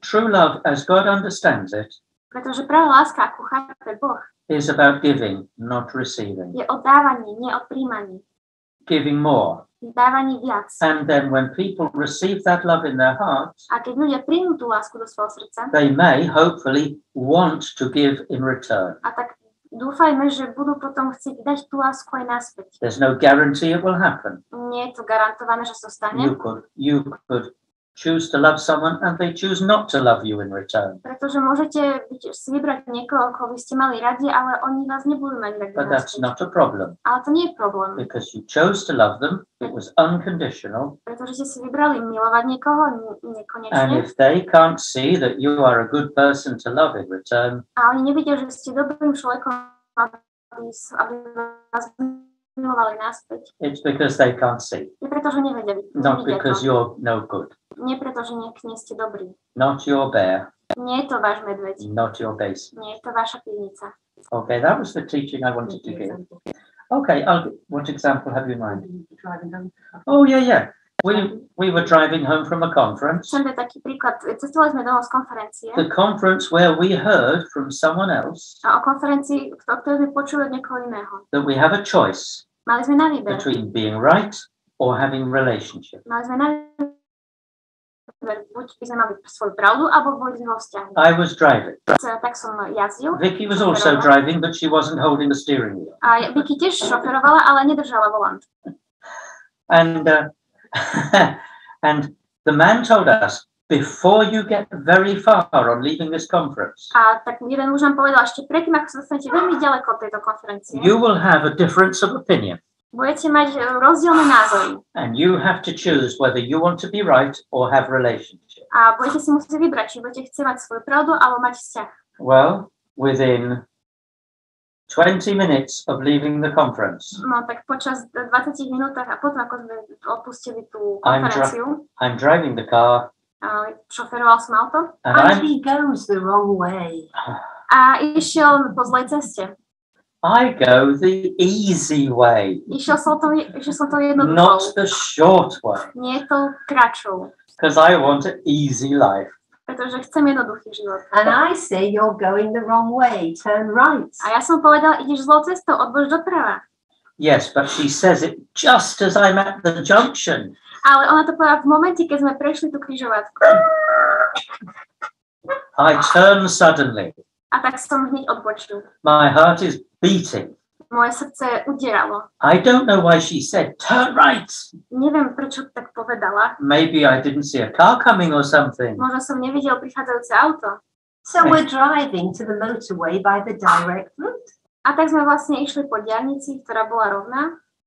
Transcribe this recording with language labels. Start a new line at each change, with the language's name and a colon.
English: true love, as God understands it,
Slovak: Pretože práve láska, ako chápe Boh,
English: is about giving, not receiving.
Slovak: je o dávaní, nie o príjmaní.
English: Giving more.
Slovak: Dávaní viac.
English: And then when people receive that love in their hearts,
Slovak: A keď ľudia príjmú tú lásku do svojho srdca,
English: they may hopefully want to give in return.
Slovak: a tak dúfajme, že budú potom chcieť dať tú lásku aj naspäť.
English: There's no guarantee it will happen.
Slovak: Nie je to garantované, že sa stane,
English: You could choose to love someone and they choose not to love you in return.
Slovak: pretože môžete si vybrať niekoho, koho by ste mali radi, ale oni vás nebudú mať radi
English: But that's
Slovak: naspäť.
English: not a problem
Slovak: Ale to nie je problém,
English: because you chose to love them. It was unconditional.
Slovak: pretože ste si vybrali milovať niekoho
English: And
Slovak: nekonečne
English: if they can't see that you are a good person to love in return,
Slovak: a oni nevidia, že ste dobrým človekom, aby vás milovali naspäť.
English: it's because they can't see.
Slovak: Nie preto, že nevedia,
English: Not
Slovak: nevidia
English: because
Slovak: to.
English: you're no good.
Slovak: Nie preto, že nie ste dobrí.
English: Not your bear.
Slovak: Nie je to váš medveď.
English: Not your base.
Slovak: Nie je to vaša pivnica.
English: Okay, that was the teaching I wanted to give. Okay, what example have you in mind? Oh, yeah. We were driving home from a conference.
Slovak: Chcem dať taký príklad. Cestovali sme domov z konferencie.
English: The conference where we heard from someone else
Slovak: A o konferencii, o ktorej sme počuli od niekoho iného.
English: that we have a choice
Slovak: Mali sme na výber.
English: between being right or having relationship.
Slovak: Mali sme na výber. Buď by sme mali svoju pravdu, alebo boli sme vo vzťahu.
English: I was driving.
Slovak: Tak som jazdil.
English: Vicky was also driving, but she wasn't holding the steering wheel.
Slovak: A Vicky tiež šoferovala, ale nedržala volant.
English: And and the man told us, before you get very far on leaving this conference,
Slovak: A tak jeden muž nám povedal, ešte predtým, ako sa dostanete veľmi ďaleko od tejto konferencie,
English: you will have a difference of opinion.
Slovak: budete mať rozdielne názory.
English: And you have to choose whether you want to be right or have relationship.
Slovak: A budete si musieť vybrať, či budete chcieť mať svoju pravdu, alebo mať vzťah.
English: Well, within 20 minutes of leaving the conference,
Slovak: No tak počas 20 minútach a potom, ako sme opustili tú konferenciu,
English: I'm driving the car
Slovak: šoferoval som auto
English: and he goes the wrong way.
Slovak: a išiel po zlej ceste.
English: I go the easy way,
Slovak: Išiel som to
English: not
Slovak: jednoduchou,
English: the short way,
Slovak: nie tou kratšou,
English: because I want an easy life.
Slovak: pretože chcem jednoduchý život.
English: And I say you're going the wrong way. Turn right.
Slovak: A ja som povedala, ideš zlou cestou, odboč doprava.
English: Yes, but she says it just as I'm at the junction.
Slovak: Ale ona to povedala v momente, keď sme prešli tú križovatku.
English: I turn suddenly.
Slovak: A tak som hneď odbočil.
English: My heart is beating.
Slovak: Moje srdce udieralo.
English: I don't know why she said, turn right.
Slovak: Neviem, prečo tak povedala.
English: Maybe I didn't see a car coming or something.
Slovak: Možno som nevidel prichádzajúce auto.
English: So we're driving to the motorway by the direct route.
Slovak: A tak sme vlastne išli po diaľnici, ktorá bola rovná.